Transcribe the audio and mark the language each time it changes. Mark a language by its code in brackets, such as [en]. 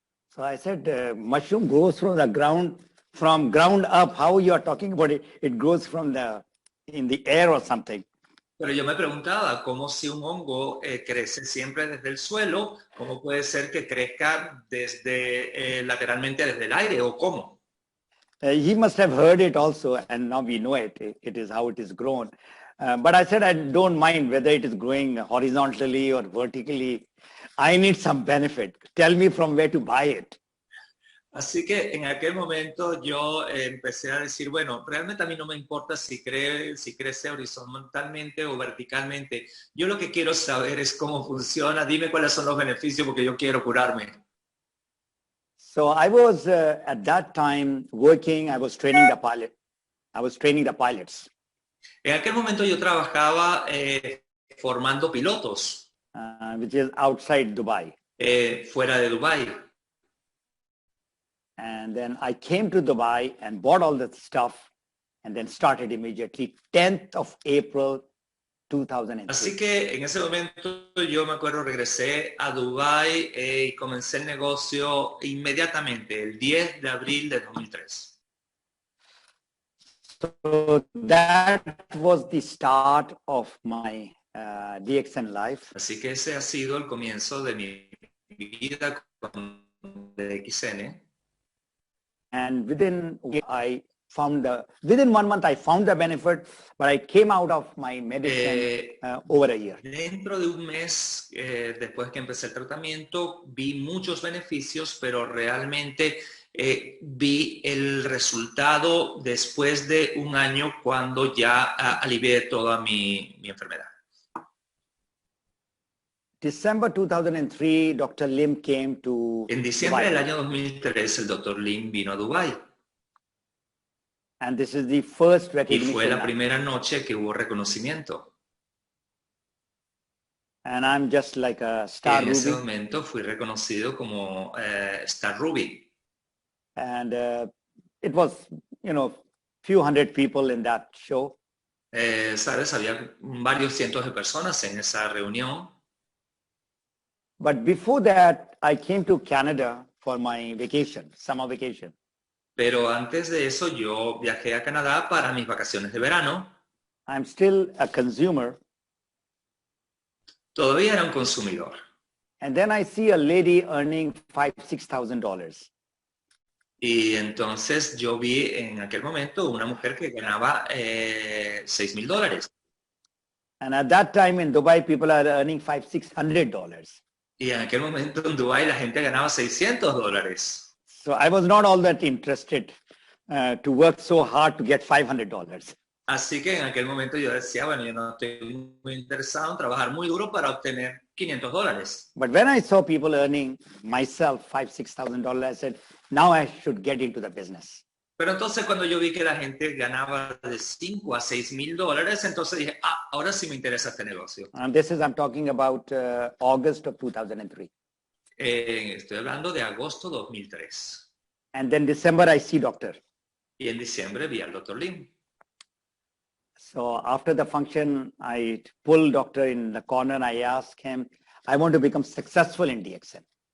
[en] So I said, mushroom grows from the ground up. How you are talking about it? It grows in the air or something. [es] Pero yo me preguntaba cómo si un hongo crece siempre desde el suelo, ¿cómo puede ser que crezca desde lateralmente desde el aire o cómo? [en] He must have heard it also, and now we know it. It is how it is grown. But I said, I don't mind whether it is growing horizontally or vertically. I need some benefit. Tell me from where to buy it. [es] Así que en aquel momento yo empecé a decir, bueno, realmente a mí no me importa si crece horizontalmente o verticalmente. Yo lo que quiero saber es cómo funciona. Dime cuáles son los beneficios porque yo quiero curarme. [en] So I was at that time working, I was training the pilot. I was training the pilots. [es] En aquel momento yo trabajaba formando pilotos. [en] Which is outside Dubai. [es] Fuera de Dubai. [en] And then I came to Dubai and bought all that stuff and then started immediately 10th of April 2003. [es] Así que en ese momento yo me acuerdo regresé a Dubái y comencé el negocio inmediatamente, el 10 de abril de 2003. [en] So that was the start of my DXN life. [es] Así que ese ha sido el comienzo de mi vida con DXN. [en] And within 1 month I found the benefit, but I came out of my medicine over a year. [es] Dentro de un mes, después que empecé el tratamiento, vi muchos beneficios, pero realmente vi el resultado después de 1 año cuando ya alivié toda mi enfermedad. [en] December 2003, Dr. Lim came to [es] En diciembre [en] Dubai. [es] del año 2003, el Dr. Lim vino a Dubái [en] And this is the first [es] y [en] recognition. [es] fue la primera noche que hubo reconocimiento. [en] And I'm just like a [es] Y [en] star [es] en ese [en] Ruby. [es] momento fui reconocido como Star Ruby. [en] And it was, few hundred people in that show. [es] Sabes, había varios cientos de personas en esa reunión. [en] But before that, I came to Canada for my vacation, summer vacation. [es] Pero antes de eso yo viajé a Canadá para mis vacaciones de verano. [en] I'm still a consumer. [es] Todavía era un consumidor. [en] And then I see a lady earning $5,000-$6,000. [es] Y entonces yo vi en aquel momento una mujer que ganaba $6,000. [en] And at that time in Dubai, people are earning $500-$600. [es] Y en aquel momento en Dubái la gente ganaba $600. [en] So I was not all that interested to work so hard to get $500. [es] Así que en aquel momento yo decía, bueno, yo no estoy muy interesado en trabajar muy duro para obtener $500. [en] But when I saw people earning myself $5,000-$6,000, I said, now I should get into the business. [es] Pero entonces cuando yo vi que la gente ganaba de $5,000 a $6,000, entonces dije, ahora sí me interesa este negocio. [en] And this is, I'm talking about August of 2003. [es] Estoy hablando de agosto 2003. [en] And then December, I see doctor. [es] Y en diciembre vi al Dr. Lim. [en] So after the function, I pulled doctor in the corner and I asked him, I want to become successful in DXN.